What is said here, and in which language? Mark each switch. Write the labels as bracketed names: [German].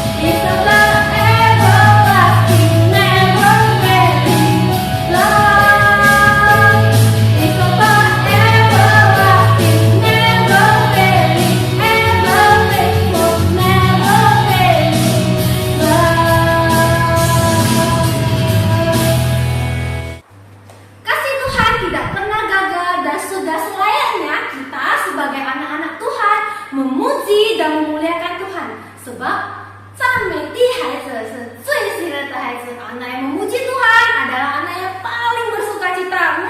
[English] It's about everlasting, never failing love. It's about everlasting, never failing, ever faithful, never failing love. [Indonesian] Kasih Tuhan tidak pernah gagal dan sudah selayaknya kita sebagai anak-anak Tuhan memuji dan memuliakan Tuhan. Sebab [Chinese] 赞美的孩子是最喜乐的孩子. [Indonesian] Anak yang memuji Tuhan adalah anak yang paling bersukacita.